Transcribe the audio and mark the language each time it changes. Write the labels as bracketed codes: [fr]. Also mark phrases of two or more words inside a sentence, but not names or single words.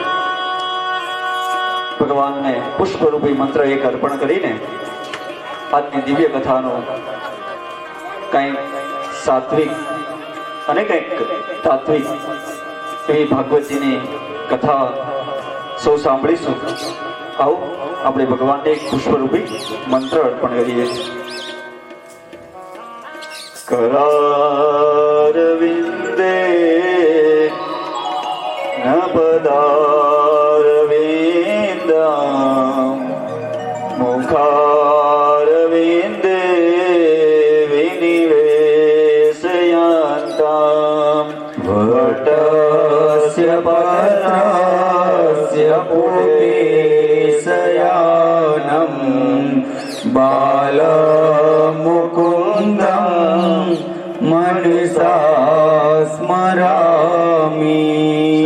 [gu] ભગવાનને પુષ્પરૂપી મંત્ર એક અર્પણ કરીને આજની દિવ્ય કથાનો કંઈક સાત્વિક અને કંઈક તાત્વિક એવી ભાગવતજીની કથા સૌ સાંભળીશું. આવો આપણે ભગવાનને એક પુષ્પરૂપી મંત્ર અર્પણ કરીએ. [sa] करारविन्दे न पदारविन्दं मुखारविन्दे विनिवेशयन्तं वटस्य पत्रस्य पुटेशयानं बालमुकुन्दं मनसा स्मरामि.